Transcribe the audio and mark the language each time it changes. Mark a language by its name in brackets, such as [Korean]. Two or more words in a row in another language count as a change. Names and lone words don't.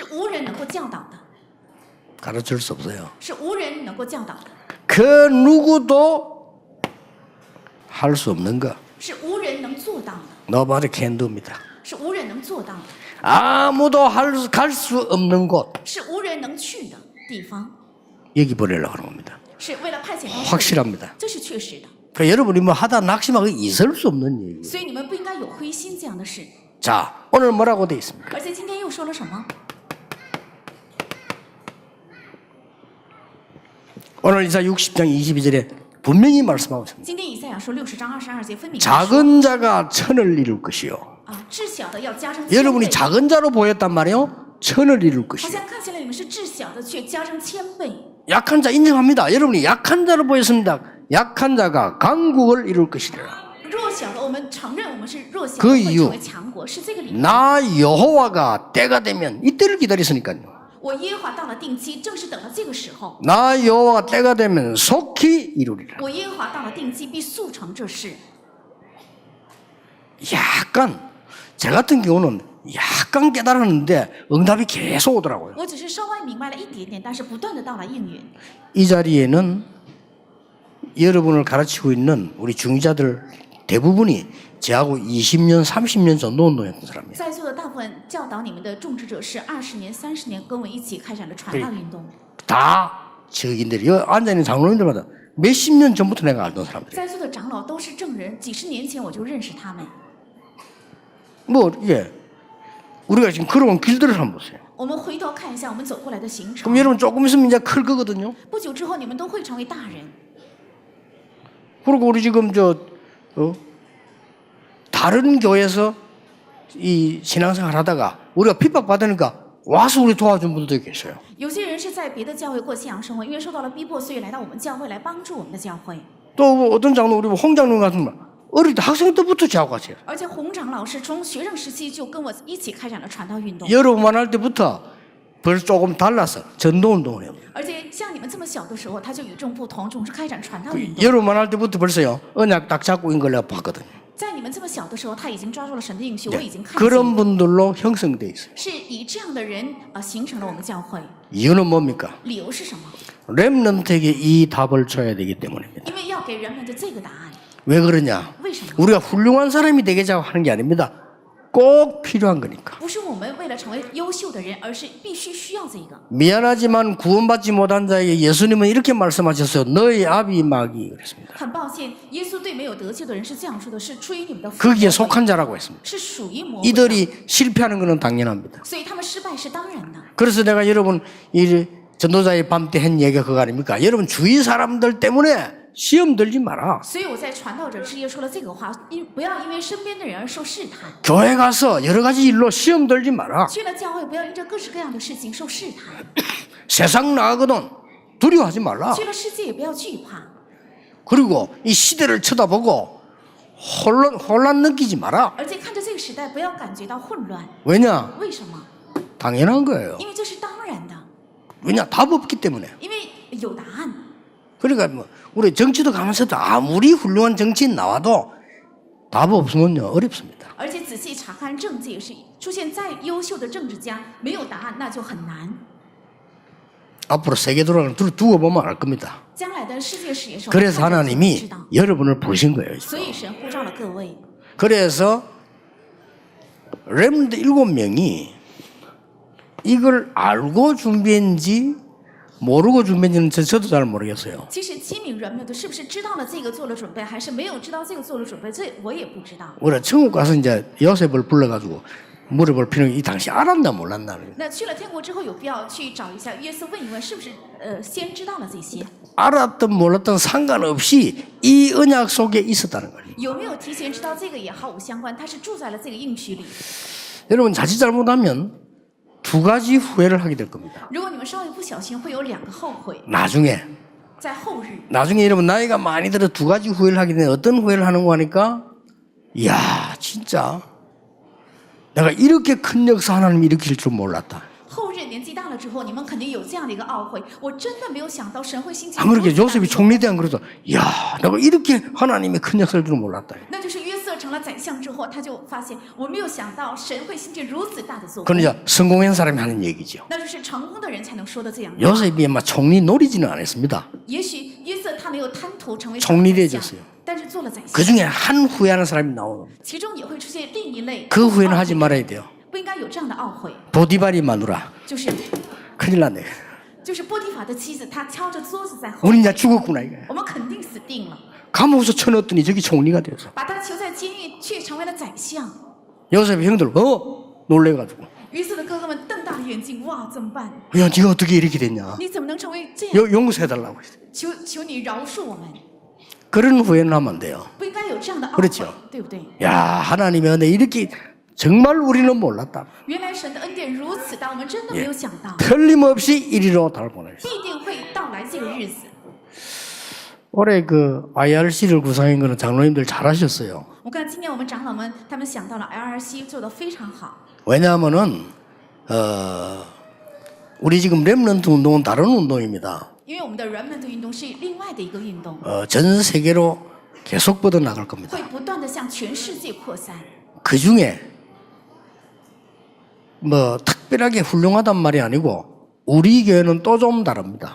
[Chinese] 是无人能够教导的， [Korean] 가르쳐 줄 수 없어요. [Chinese] 是无人能够教导的， [Korean] 그 누구도 할 수 없는 것. [Chinese] 是无人能做到的， [English] Nobody can do입니다. [Chinese] 是无人能做到的， [Korean] 아무도 갈 수 없는 곳. [Chinese] 是无人能去的地方， [Korean] 여기 보내려고 하는 겁니다. [Chinese] 是为了派遣到这里 [Korean] 확실합니다. [Chinese] 这是确实的。 [Korean] 그러니까 여러분이 뭐 하다 낙심하고 있을 수 없는 얘기예요. [Chinese] 所以你们不应该有灰心这样的事。 [Korean] 자, 오늘 뭐라고 돼 있습니까? [Chinese] 而且今天又说了什么？ [Korean] 오늘 이사 60장 22절에 분명히 말씀하고 있습니다. [Chinese] 今天以赛亚说60章22节分明地说 [Korean] 작은 자가 천을 이룰 것이요. [Chinese] 啊，至小的要加上千 [Korean] 여러분이 [Chinese] 倍。 [Korean] 작은 자로 보였단 말이에요. 천을 이룰 [Chinese] 好 [Korean] 것이요. [Chinese] 像看起来你们是至小的，却加上千倍。 [Korean] 약한 자 인정합니다. 여러분이 약한 자로 보였습니다. 약한 자가 강국을 이룰 것이라. [Chinese] 弱小的，我们承认我们是弱小的， [Korean] 그 [Chinese] 会 [Korean] 이유 [Chinese] 成为强国。 我是这个理由。 [Korean] 나 여호와가 때가 되면 이때를 기다렸으니까요. [Chinese] 我耶和华到了定期，正是等到这个时候。 [Korean] 나 여호와가 때가 되면 속히 이루리라. [Chinese] 我耶和华到了定期，必速成这事。 [Korean] 약간 제 같은 경우는 약간 깨달았는데 응답이 계속 오더라고요. [Chinese] 我只是稍微明白了一点点，但是不断的到来应允。 [Korean] 이 자리에는 여러분을 가르치고 있는 우리 중위자들 대부분이 저하고 20년, 30년 전도 운동했던 사람이에요. [Chinese] 在座的大部分教导你们的种植者是20年、30年跟我一起开展了传道运动。 [Korean] 다 적인들이 여기 앉아있는 장로님들마다 몇십 년 전부터 내가 알던 사람들. [Chinese] 在座的长老都是证人，几十年前我就认识他们。 [Korean] 뭐 이게 우리가 지금 걸어온 길들을 한번 보세요. [Chinese] 我们回头看一下我们走过来的行程 [Korean] 그럼 ， 여러분 조금 있으면 이제 클 거거든요. [Chinese] 不久之后你们都会成为大人。 [Korean] 그리고 우리 지금 다른 교회에서 이 신앙생활 하다가 우리가 핍박받으니까 와서 우리 도와준 분들도 계셔요. [Chinese] 有些人是在别的教会过信仰生活，因为受到了逼迫，所以来到我们教会来帮助我们的教会。 [Korean] 또 어떤 장로 우리 홍 장로 같은 분 어릴 때 학생 때부터 저하고 같이 해요. [Chinese] 而且洪长老师从学生时期就跟我一起开展了传道运动。 [Korean] 여러분만 할 때부터 벌써 조금 달라서 전도 운동을 해요. [Chinese] 而且像你们这么小的时候，他就与众不同，总是开展传道运动。 [Korean] 여러분만 할 때부터 벌써요. 언약 딱 잡고 있는 걸 내가 봤거든요. [Chinese] 在你们这么小的时候，他已经抓住了神的应许，我已经看 [Korean] 그런 [Chinese] 见， [Korean] 분들로 형성돼 있어요. [Chinese] 是以这样的人形成了我们教会。 [Korean] 이유는 뭡니까? [Chinese] 理由是什么？ [Korean] 렘넌트에게 이 답을 줘야 되기 때문입니다. [Chinese] 因为要给人们的这个答案。 [Korean] 왜 그러냐? [Chinese] 为什么？ [Korean] 우리가 훌륭한 사람이 되겠자고 하는 게 아닙니다. 꼭 필요한 거니까. [Chinese] 不是我们为了成为优秀的人，而是必须需要这个。 [Korean] 미안하지만 구원받지 못한 자에게 예수님은 이렇게 말씀하셨어요. 너희 압이 마귀 그랬습니다. [Chinese] 很抱歉，耶稣对没有得救的人是这样说的：是出于你们的父， [Korean] 거기에 속한 자라고 했습니다. [Chinese] 是属于魔鬼的。 [Korean] 이들이 실패하는 것은 당연합니다. [Chinese] 所以他们失败是当然的。 [Korean] 그래서 내가 여러분 이 전도자의 밤 때 한 얘기가 그거 아닙니까? 여러분 주위 사람들 때문에 시험 들지 마라. [Chinese] 所以我在传道者之夜说了这个话，不要因为身边的人而受试探。 [Korean] 교회 가서 여러 가지 일로 시험 들지 마라. [Chinese] 去了教会，不要因着各式各样的事情受试探。 [Korean] 세상 나가거든 두려워하지 말라. [Chinese] 去了世界也不要惧怕， [Korean] 그리고 이 시대를 쳐다보고 혼란 느끼지 마라. [Chinese] 而且看着这个时代，不要感觉到混乱。 [Korean] 왜냐? [Chinese] 为什么？ [Korean] 당연한 거예요. [Chinese] 因为这是当然的， [Korean] 왜냐? 답 없기 때문에. [Chinese] 因为有答案。 [Korean] 그러니까 뭐 우리 정치도 가면서도 아무리 훌륭한 정치인 나와도 답 없으면요 어렵습니다. [Chinese] 而且仔细查看政界也是，出现再优秀的政治家没有答案，那就很难。 [Korean] 앞으로 세계 돌아가는 두고 보면 알 겁니다. [Chinese] 将来的世界史也是我们 [Korean] 그래서 [Chinese] 看着就知 [Korean] 하나님이 [Chinese] 道。 [Korean] 여러분을 부르신 거예요. [Chinese] 所以神呼召了各位。 [Korean] 그래서 렘넌트 7명이 이걸 알고 준비했는지 모르고 준비했는지는 저도 잘 모르겠어요. [Chinese] 其实7名人们的是不是知道了这个做了准备，还是没有知道这个做了准备，这我也不知道。 [Korean] 우리가 천국 가서 이제 요셉을 불러가지고 물어볼 필요는 이 당시 알았나 몰랐나. [Chinese] 那去了天国之后，有必要去找一下约瑟，问一问是不是先知道了这些， [Korean] 알았든 몰랐든 상관없이 이 언약 속에 있었다는 거예요. [Chinese] 有没有提前知道这个也毫无相关，他是住在了这个应许里。 [Korean] 여러분 자칫 잘못하면 두 가지 후회를 하게 될 겁니다. [Chinese] 如果你们稍微不小心，会有2个后悔， [Korean] 나중에 [Chinese] 在后日。 [Korean] 나중에 여러분 나이가 많이 들어 두 가지 후회를 하게 되는데 어떤 후회를 하는 거 하니까 이야 진짜 내가 이렇게 큰 역사 하나님이 일으킬 줄 몰랐다. [Chinese] 后日年纪大了之后，你们肯定有这样的一个懊悔。我真的没有想到神会兴起。 [Korean] 안 그렇게 요셉이 총리대한 그래서 야 내가 이렇게 하나님이 큰 역사를 줄 몰랐다. [Chinese] 那就是约瑟成了宰相之后，他就发现我没有想到神会兴起如此大的作 [Korean] 그건 [Chinese] 为。 [Korean] 이제 성공한 사람이 하는 얘기죠. [Chinese] 那就是成功的人才能说的这样。 [Korean] 요셉이 막 총리 노리지는 않았습니다. [Chinese] 也许约瑟他没有贪图成为 [Korean] 총리 [Chinese] 宰相 [Korean] 되었어요. [Chinese] 但是做了宰相， [Korean] 그 중에 한 후회하는 사람이 나오는 거예요. [Chinese] 其中也会出现另一类。 [Korean] 그 후회는 하지 말아야 돼요. [Chinese] 不应该有这样的懊悔， [Korean] 보디발이 마누라 [Chinese] 就是 [Korean] 큰일 났네. [Chinese] 波提法的妻子，她敲着桌子在后， [Korean] 우리 이제 죽었구나 이게. [Chinese] 我们肯定死定了。 [Korean] 감옥에서 쳐넣었더니 저기 총리가 되었어. [Chinese] 把他囚在监狱，却成为了宰相。 [Korean] 요셉의 형들 놀래가지고 [Chinese] 约瑟的哥哥们瞪大了眼睛，哇，怎么办？ [Korean] 야 네가 어떻게 이렇게 됐냐. [Chinese] 你怎么能成为这样？ [Korean] 용서해달라고 했어요. [Chinese] 求你饶恕我们， [Korean] 그런 후회는 하면 안 돼요. [Chinese] 不应该有这样的懊 [Korean] 그렇 [Chinese] 悔 [Korean] 죠 ， [Chinese] 对不对？ [Korean] 야 하나님의 은혜 이렇게 정말 우리는 몰랐다. [Chinese] 原来神的恩典如此大，我们真的没有想到， [Korean] 틀림없이 이리로 달 보내셨어요. [Chinese] 必定会到来这个日子。 [Korean] 올해 그 IRC를 구성한 거는 장로님들 잘하셨어요. [Chinese] 我看今年我们长老们他们想到了 LRC 做得非常好， [Korean] 왜냐하면은 우리 지금 렘넌트 운동은 다른 운동입니다. [Chinese] 因为我们的 Remnant 运动是另外的一个运动， [Korean] 전 세계로 계속 뻗어 나갈 겁니다. [Chinese] 会不断的向全世界扩散。 [Korean] 그 중에 뭐 특별하게 훌륭하단 말이 아니고 우리 교회는 또 좀 다릅니다.